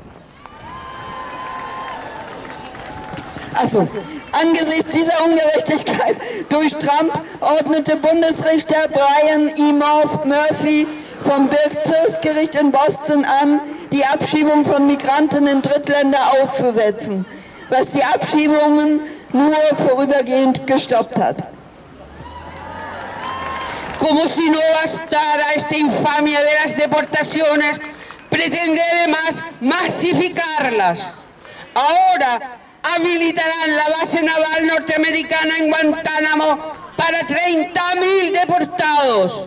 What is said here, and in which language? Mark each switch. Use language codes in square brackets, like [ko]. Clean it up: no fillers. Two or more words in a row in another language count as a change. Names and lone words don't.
[de] Angesichts dieser Ungerechtigkeit durch Trump ordnete Bundesrichter Brian E. Murphy vom Bezirksgericht in Boston an, die Abschiebung von Migranten in Drittländer auszusetzen, was die Abschiebungen nur vorübergehend gestoppt hat. [es] Como si no bastara esta infamia de las deportaciones, pretende además masificarlas. Ahora habilitarán la base naval norteamericana en Guantánamo para 30.000 deportados.